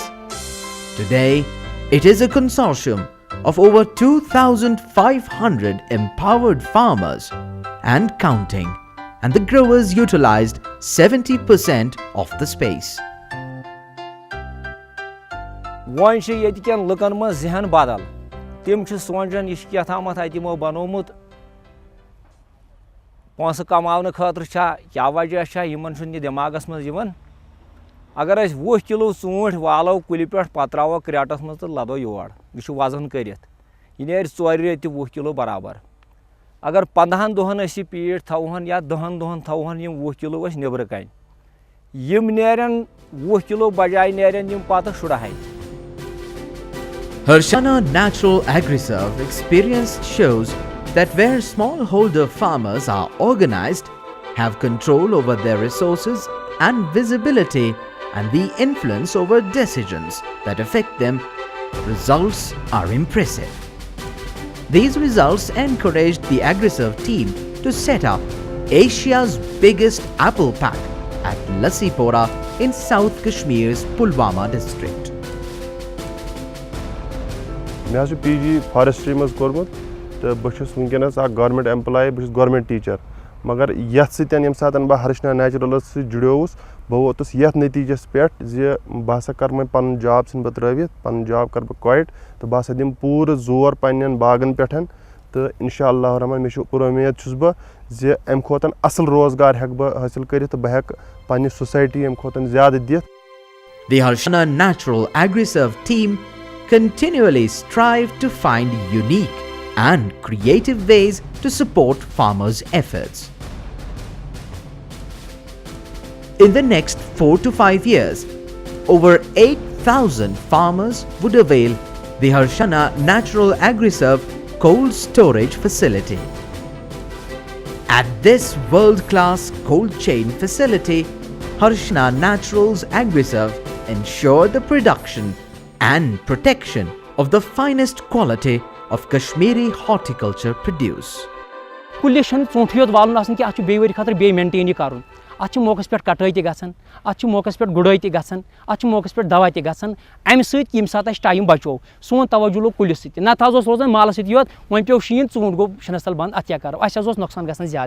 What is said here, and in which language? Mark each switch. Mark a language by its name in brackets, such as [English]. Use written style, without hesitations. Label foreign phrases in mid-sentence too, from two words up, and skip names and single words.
[English] Today, it is a consortium of over 2,500 empowered farmers and counting, and the growers utilized 70% of the space. [Kashmiri] One چھِ ییٚتہِ کٮ۪ن لُکن منٛز ذہن بدل تِم چھِ سونچان یہِ چھِ کیٛاتھامَتھ اَتہِ یِمو بنومُت پونٛسہٕ کماونہٕ خٲطرٕ چھا کیٛاہ وجہ چھا یِمن چھُنہٕ یہِ دٮ۪ماغس منٛز یِوان اگر أسۍ 20 کِلوٗ ژوٗنٛٹھۍ والو کُلہِ پٮ۪ٹھ پتہٕ ترٛاوو کرٛیٹس منٛز تہٕ لدو یور یہِ چھُ وزن کٔرِتھ یہِ نیرِ 4 رٮ۪تھ تہِ 20 کِلوٗ برابر اگر 15 دۄہن أسۍ یہِ پیٖٹ تھاوہون یا 10 دۄہن تھاوہون یِم 20 کِلوٗ أسۍ نیبرٕ کَنۍ یِم نیرن 20 کِلوٗ بجاے نیرن یِم پتہٕ 16. [English] Harshana Natural AgriServe experience shows that where smallholder farmers are organized, have control over their resources and visibility and the influence over decisions that affect them, results are impressive. These results encouraged the AgriServe team to set up Asia's biggest apple pack at Lassipora in South Kashmir's Pulwama district. [Kashmiri] مےٚ حظ چھُ PG فارٮ۪سٹرٛی منٛز کوٚرمُت تہٕ بہٕ چھُس وٕنکٮ۪نَس اکھ [English] government employee [Kashmiri] بہٕ چھُس [English] government teacher [Kashmiri] مگر یتھ سۭتۍ ییٚمہِ ساتہٕ بہٕ ہرشنا نیچرلس سۭتۍ جُڑیووُس بہٕ ووتُس یتھ نٔتیٖجس پٮ۪ٹھ زِ بہٕ ہسا کرٕ وۄنۍ پنُن جاب ژھٕنہٕ بہٕ ترٛٲوِتھ پنُن جاب کرٕ بہٕ کویِٹ تہٕ بہٕ ہسا دِمہٕ پوٗرٕ زور پننٮ۪ن باغن پٮ۪ٹھ تہٕ [Arabic] اِنشاء اللہ الرحمان [Kashmiri] مےٚ چھُ پوٗرٕ اُمید چھُس بہٕ زِ امہِ کھۄتہٕ اصل روزگار ہٮ۪کہٕ بہٕ حٲصِل کٔرِتھ تہٕ بہٕ ہٮ۪کہٕ پننہِ سوسایٹی امہِ کھۄتہٕ زیادٕ دِتھ. [English] The Harshana Natural AgriServe team continually strive to find unique and creative ways to support farmers' efforts. In the next 4 to 5 years, over 8,000 farmers would avail the Harshana Natural AgriServe cold storage facility. At this world-class cold chain facility, Harshana Natural's AgriServe ensure the production and protection of the finest quality of Kashmiri horticulture produce. [Kashmiri] کُلِس چھُنہٕ ژوٗنٛٹھٕے یوت والُن آسان کینٛہہ اَتھ چھُ بیٚیہِ ؤری خٲطرٕ بیٚیہِ مینٹین یہِ کَرُن اَتھ چھِ موقعس پٮ۪ٹھ کَٹٲے تہِ گژھان اَتھ چھِ موقعس پٮ۪ٹھ گُڈٲے تہِ گژھان اَتھ چھِ موقعس پٮ۪ٹھ دوا تہِ گژھان اَمہِ سۭتۍ ییٚمہِ ساتہٕ اَسہِ ٹایم بچو سون توجہ لوٚگ کُلِس سۭتۍ نتہٕ حظ اوس روزان مالس سۭتی یوت وۄنۍ پیٚو شیٖن ژوٗنٛٹھ گوٚو شِنس تل بنٛد اَتھ کیٛاہ کرو اَسہِ حظ اوس نۄقصان گژھان زیادٕ.